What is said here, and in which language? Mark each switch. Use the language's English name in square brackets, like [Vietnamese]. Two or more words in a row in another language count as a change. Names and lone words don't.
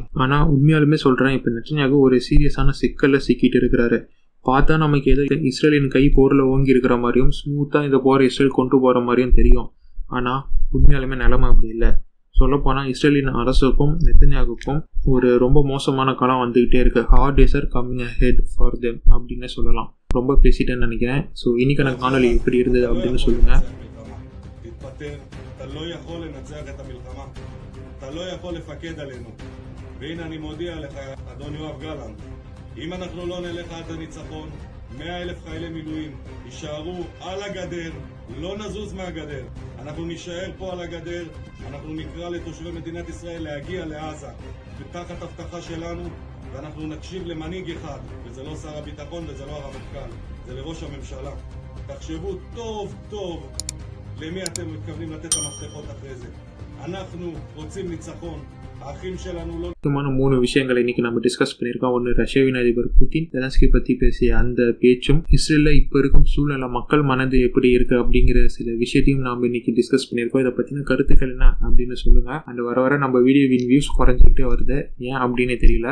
[Tamil] ஆனா உண்மையாலுமே சொல்றேன், இப்ப நெட்டன்யாகு ஒரு சீரியஸான சிக்கல்ல சிக்கிட்டு இருக்கிறாரு. பார்த்தா நமக்கு ஏதோ இஸ்ரேலின் கை போர்ல ஓங்கி இருக்கிற மாதிரியும் ஸ்மூத்தா இந்த போரை இஸ்ரேல் கொண்டு போற மாதிரியும் தெரியும். ஆனா உண்மையாலுமே நிலைமை அப்படி இல்லை. சொல்லப்போனா இஸ்ரேலின் அரசுக்கும் நெத்தன்யாகுக்கும் ஒரு ரொம்ப மோசமான காலம் வந்துகிட்டே இருக்கு. [English] Hard days are coming ahead for them [Tamil] அப்படின்னு சொல்லலாம். ரொம்ப பேசிட்டேன்னு நினைக்கிறேன். ஸோ இன்னைக்கான காணொலி எப்படி இருந்தது அப்படின்னு சொல்லுங்க. [Hebrew] אתה לא יכול לנצח את המלחמה, אתה לא יכול לפקד עלינו. והנה אני מודיע לך, אדון יואב גלנט, אם אנחנו לא נלך עד הניצחון, 100,000 חיילי מילואים יישארו על הגדר, לא נזוז מהגדר. אנחנו נשאר פה על הגדר, אנחנו נקרא לתושבי מדינת ישראל להגיע לעזה תחת הבטחה שלנו, ואנחנו נקשיב למנהיג אחד, וזה לא שר הביטחון וזה לא הרמטכ"ל, זה לראש הממשלה. תחשבו טוב טוב למי אתם מתכוונים לתת את המפתחות אחרי זה. אנחנו רוצים ניצחון. האחים שלנו לא... [Tamil] முக்கியமான 3 விஷயங்களை இன்னைக்கு நம்ம டிஸ்கஸ் பண்ணியிருக்கோம். ஒன்று, ரஷ்யாவின் அதிபர் புதின் ஜெலன்ஸ்கி பற்றி பேசிய அந்த பேச்சும், இஸ்ரேலில் இப்போ இருக்கும் சூழ்நிலை, மக்கள் மனது எப்படி இருக்கு அப்படிங்கிற சில விஷயத்தையும் நாம் இன்னைக்கு டிஸ்கஸ் பண்ணியிருக்கோம். இதை பற்றின கருத்துக்கள் என்ன அப்படின்னு சொல்லுங்க. அண்ட் வர நம்ம வீடியோவின் வியூஸ் குறைஞ்சிக்கிட்டே வருது, ஏன் அப்படின்னு தெரியல.